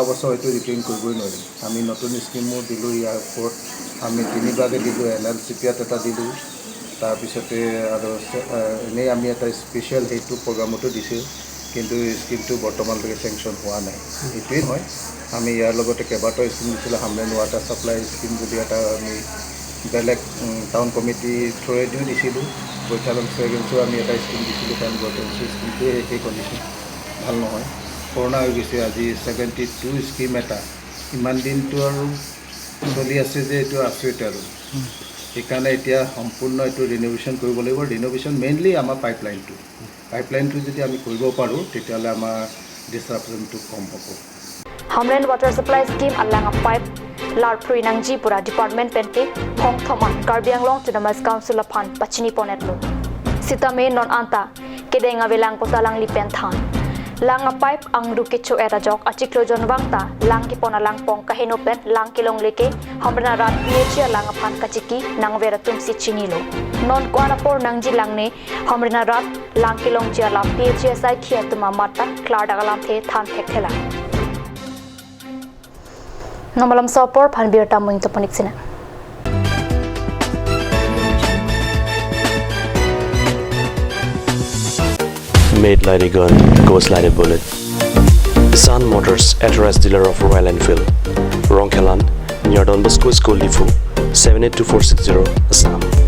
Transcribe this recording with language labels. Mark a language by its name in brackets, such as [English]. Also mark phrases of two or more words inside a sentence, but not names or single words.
[Assamese] বছৰ হয়তো ৰিপেয়াৰিং কৰিবই নোৱাৰিম আমি নতুন স্কিমো দিলোঁ ইয়াৰ ওপৰত আমি 3বাৰকৈ দিলোঁ LLCPত এটা দিলোঁ তাৰপিছতে আৰু এনেই আমি এটা স্পেচিয়েল সেইটো প্ৰগ্ৰামতো দিছোঁ কিন্তু স্কিমটো বৰ্তমানলৈকে চেংচন হোৱা নাই এইটোৱেই নহয় আমি ইয়াৰ লগতে কেইবাটাও স্কিম দিছিলোঁ হামলেন ৱাটাৰ ছাপ্লাই স্কিম বুলি এটা আমি বেলেগ [English] town committee [Assamese] থ্ৰুৱেদিও দিছিলোঁ বৈঠালং ফ্ৰেগেন্সো আমি এটা স্কিম দিছিলোঁ কাৰণ বৰ্তমান স্কিমটোৱে সেই কণ্ডিশ্যন ভাল নহয় পুৰণা হৈ গৈছে আজি 72 স্কিম এটা ইমান দিনটো আৰু চলি আছে যে এইটো আচৰিত আৰু সেইকাৰণে এতিয়া সম্পূৰ্ণ এইটো ৰিন'ভেশ্যন কৰিব লাগিব [English] renovation mainly [Assamese] আমাৰ পাইপলাইনটো যদি আমি কৰিব পাৰোঁ তেতিয়াহ'লে আমাৰ ডিছৰাপশ্যনটো কম হ'ব [Karbi] Hamren water supply scheme alang a pipe lar pruinang ji pura department pente khong thoma Karbi Anglong Autonomous Council aphan pachini ponetlo sitame non anta kedenga velang potalang lipen than lang a pipe ang rukicho era jok achiklo jonwangta lang ki pona lang pong kaheno pen lang kilong leke hamrena rat PH lang aphan kachiki nang veratum si chinilo non kwana por nang ji lang ne hamrena rat lang kilong ji alam PH sai khia tuma mata klar dagalam the than thek thela Namalam Sopor Panbir Tamuing Toponiksina. [English] Made like a gun, goes like a bullet. Sun Motors, authorized dealer of Royal Enfield. Ronkelan, near Don Bosco School Lifu, 782460, Assam.